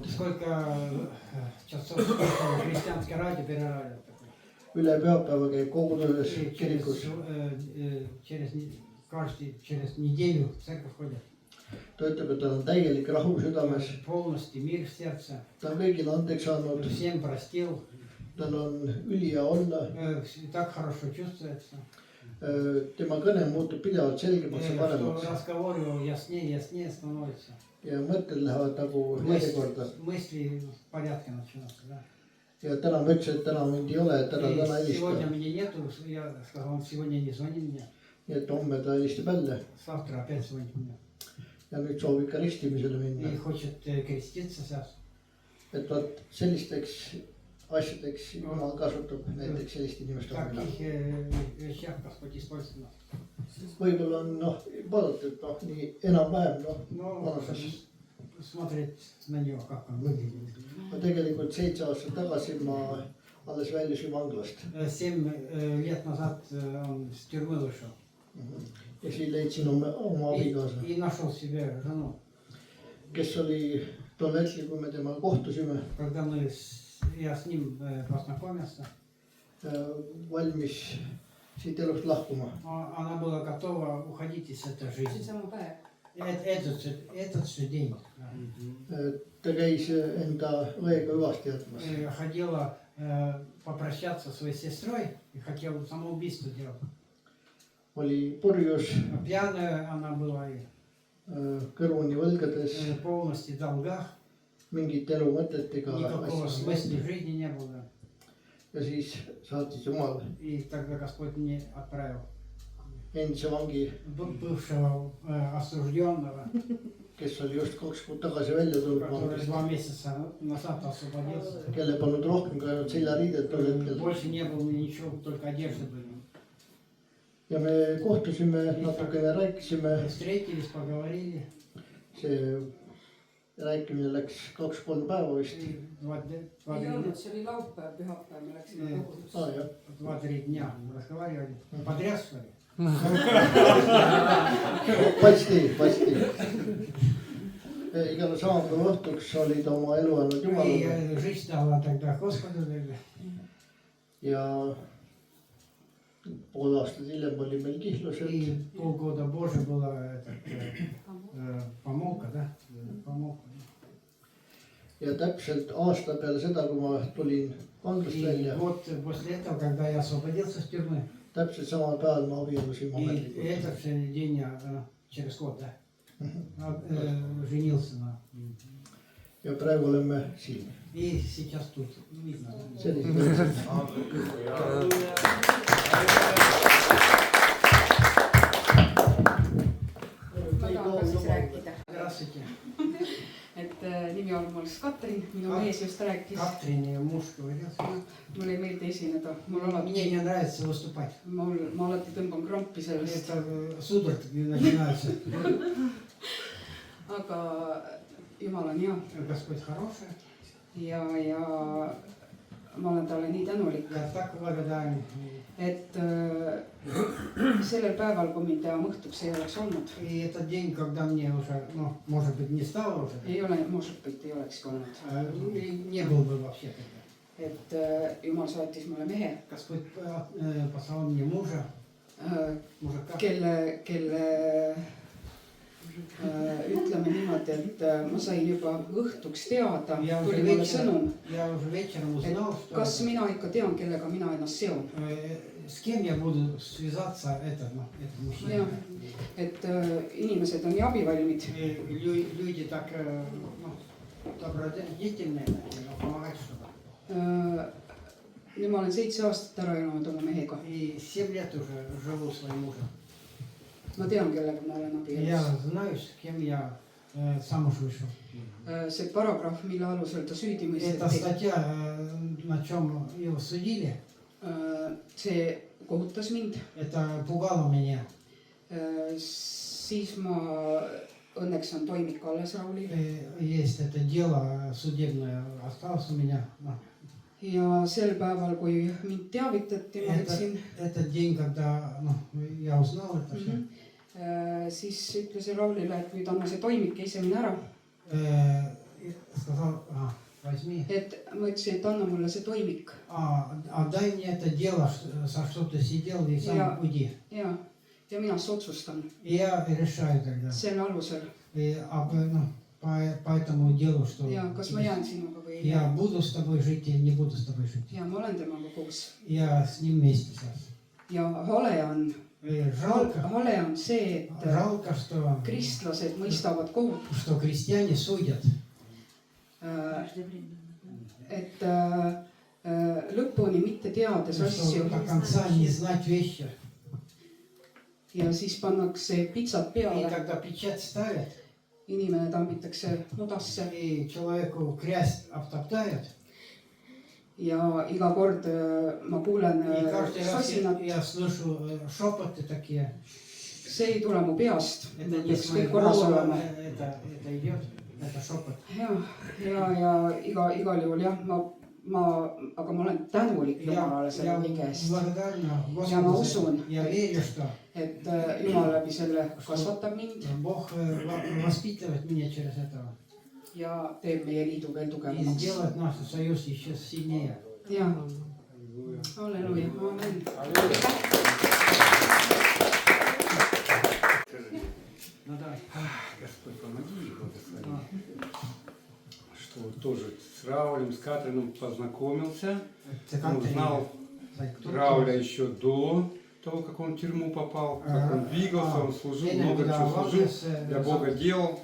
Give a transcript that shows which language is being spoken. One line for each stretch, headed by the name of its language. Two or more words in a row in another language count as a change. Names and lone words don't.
Russian: Сколько часов слушал христианское радио, перерадио такое.
Estonian: üle pühapäeva käib koguduses
Russian: И
Estonian: kirikus.
Russian: через неделю в церковь ходят.
Estonian: Ta ütleb, et tal on täielik rahu südames,
Russian: Полностью мир в сердце.
Estonian: ta on kõigile andeks saanud,
Russian: Всем простил.
Estonian: tal on ülihea olla,
Russian: Так хорошо чувствуется.
Estonian: tema kõne muutub pidevalt selgemaks ja
Russian: Что
Estonian: paremaks
Russian: разговор его яснее становится.
Estonian: ja mõtted lähevad nagu järjekorda.
Russian: Мысли в порядке начинаются, да.
Estonian: Ja täna ma ütlesin, et täna mind ei ole, et täna
Russian: И сегодня
Estonian: helista.
Russian: меня нету, я сказал, он сегодня не звонит мне.
Estonian: Nii et homme ta helistab jälle
Russian: Завтра опять звонит мне.
Estonian: ja nüüd soovib ka ristimisele minna.
Russian: И хочет креститься сейчас.
Estonian: Et vaat sellisteks asjadeks Jumal kasutab näiteks selliste inimeste
Russian: В
Estonian: abil.
Russian: таких вещах Господь использует нас.
Estonian: Võib-olla on vaadata, et nii enam-vähem
Russian: Но
Estonian: vanuses.
Russian: смотреть на него, как он выглядит.
Estonian: Ma tegelikult 7 aastat tagasi ma alles väljusin vanglast
Russian: 7 лет назад он с тюрьмы вышел.
Estonian: ja siis leidsin oma abikaasa,
Russian: И нашел себе жену.
Estonian: kes oli tol hetkel, kui me temaga kohtusime,
Russian: Когда я с ним познакомился,
Estonian: valmis siit elust lahkuma.
Russian: она была готова уходить из этой
Estonian: see on
Russian: жизни.
Estonian: sama päev .
Russian: Этот же день
Estonian: Ta käis enda õega hüvasti jätmas.
Russian: ходила попрощаться со своей сестрой и хотела самоубийство делать.
Estonian: Oli purjus,
Russian: Пьяная она была и
Estonian: kõrvuni võlgades,
Russian: полностью в долгах.
Estonian: mingit elu mõtet ega
Russian: Никакого
Estonian: asja.
Russian: смысла жизни не было.
Estonian: Ja siis saatis Jumal
Russian: И тогда Господь мне отправил
Estonian: endise vangi,
Russian: бывшего осужденного,
Estonian: kes oli just 2 kuud tagasi välja tulnud
Russian: который
Estonian: vangist,
Russian: 2 месяца назад освободился.
Estonian: kelle polnud rohkem kui ainult seljariided tol hetkel.
Russian: Больше не было ничего, только одежда была.
Estonian: Ja me kohtusime, natukene rääkisime,
Russian: Встретились, поговорили.
Estonian: see rääkimine läks 2-3 päeva vist.
Russian: И
Estonian: ei olnud , see oli laupäev , pühapäev , me läksime kogudusse . Jah.
Russian: 2-3 дня разговаривали. Подряд что ли? Pasti .
Estonian: Igal sama päeva õhtuks oli ta oma elu andnud Jumalale
Russian: И жизнь дала тогда Господу.
Estonian: ja pool aastat hiljem oli meil kihlused
Russian: И полгода Боже была помолвка, да? Помолвка.
Estonian: ja täpselt aasta peale seda, kui ma tulin vanglast
Russian: И
Estonian: välja,
Russian: вот после этого, когда я освободился с тюрьмы,
Estonian: täpselt samal päeval ma abiellusin
Russian: и
Estonian: ametlikult.
Russian: этот же день я через год, да, женился на.
Estonian: Ja praegu oleme siin.
Russian: И сейчас тут видно.
Estonian: Sellised asjad. ma tahan ka siis rääkida ,
Russian: Здравствуйте.
Estonian: et nimi on mul siis Katrin , minu mees just rääkis ,
Russian: Катрин и муж говорят.
Estonian: mulle ei meeldi esineda , mul alati ,
Russian: Мне не нравится выступать.
Estonian: ma alati tõmban krampi sellest ,
Russian: Это судороги начинаются.
Estonian: aga Jumal on hea
Russian: Господь хороший.
Estonian: ja ma olen talle nii tänulik ,
Russian: Я так благодарен.
Estonian: et sellel päeval , kui mind enam õhtuks ei oleks olnud ,
Russian: И этот день, когда мне уже, ну, может быть, не стало уже,
Estonian: ei ole , может ei olekski olnud ,
Russian: не был бы вообще тогда.
Estonian: et Jumal saatis mulle mehe ,
Russian: Господь послал мне мужа, мужика.
Estonian: kelle ütleme niimoodi , et ma sain juba õhtuks teada ,
Russian: Я
Estonian: tuli mulle sõnum ,
Russian: уже вечером узнал, что
Estonian: kas mina ikka tean , kellega mina ennast seon .
Russian: с кем я буду связаться, это мужчина.
Estonian: jah , et inimesed on nii abivalmid ,
Russian: И люди так, ну, добродетельные, помогать что-то.
Estonian: nüüd ma olen 7 aastat ära elanud oma mehega ,
Russian: И 7 лет уже живу своим мужем.
Estonian: ma tean , kellega ma olen
Russian: Я
Estonian: abielus .
Russian: знаю, с кем я замуж вышел.
Estonian: see paragrahv , mille alusel ta süüdi
Russian: Это
Estonian: mõisteti ,
Russian: статья, на чем его судили,
Estonian: see kohutas mind ,
Russian: это пугало меня.
Estonian: siis ma õnneks on toimik alles Raulil
Russian: Есть это дело судебное, осталось у меня.
Estonian: ja sel päeval , kui mind teavitati , ma võtsin
Russian: Этот день, когда я узнал это все,
Estonian: siis ütlesin Raulile, et nüüd anna see toimik ja ise mine ära.
Russian: Сказал, возьми.
Estonian: Et ma ütlesin, et anna mulle see toimik.
Russian: Отдай мне это дело, за что ты сидел, и сам уйди.
Estonian: Ja mina siis otsustan
Russian: И я решаю тогда.
Estonian: selle alusel.
Russian: По этому делу, что
Estonian: Ja kas ma jään sinuga või ei
Russian: я
Estonian: jää.
Russian: буду с тобой жить или не буду с тобой жить.
Estonian: Ja ma olen temaga koos.
Russian: Я с ним вместе сейчас.
Estonian: Ja hale on see, et
Russian: Жалко, что
Estonian: kristlased mõistavad kohut.
Russian: Что крестьяне судят.
Estonian: Et lõpuni mitte teades asju.
Russian: До конца не знать вещи.
Estonian: Ja siis pannakse pitsat
Russian: И
Estonian: peale.
Russian: когда печать ставят,
Estonian: Inimene tambitakse mudasse.
Russian: и человеку грязь обтоптают,
Estonian: Ja iga kord ma kuulen
Russian: и каждый раз
Estonian: sasinat.
Russian: я слышу шепоты такие.
Estonian: See ei tule mu peast.
Russian: Это не
Estonian: Peaks
Russian: с моих
Estonian: kõik korras
Russian: голосов,
Estonian: olema.
Russian: это идет, это шепот.
Estonian: Ja igal juhul jah, aga ma olen tänulik Jumalale selle kõige eest.
Russian: Благодарна
Estonian: Ja ma
Russian: Господу.
Estonian: usun,
Russian: Я верю, что
Estonian: et Jumal läbi selle kasvatab mind
Russian: Бог воспитывает меня через этого.
Estonian: ja teeb meie liidu veel
Russian: И
Estonian: tugevamaks.
Russian: сделает наш союз еще сильнее.
Estonian: Ja, halleluuja, amen.
Russian: Ну давай. Господь, помоги и благослови. Что вот тоже с Раулем, с Катрином познакомился. Узнал Рауля еще до того, как он в тюрьму попал, как он двигался, он служил, много чего служил, для Бога делал.